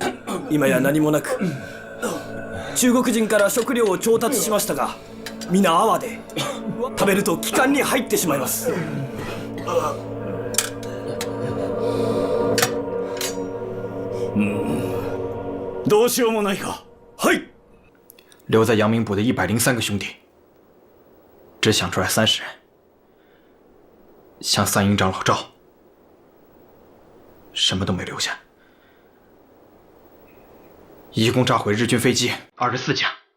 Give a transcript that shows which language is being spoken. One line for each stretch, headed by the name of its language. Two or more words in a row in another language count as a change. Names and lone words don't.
Japanese: 今や何もなく、中国人から食料を調達しましたが、皆泡で食べると気管に入ってしまいます。どうしようもないか。はい。
Chinese: 留在阳明堡的103个兄弟，只想出来30人，向三营长老赵，什么都没留下，一共炸毁日军飞机24架。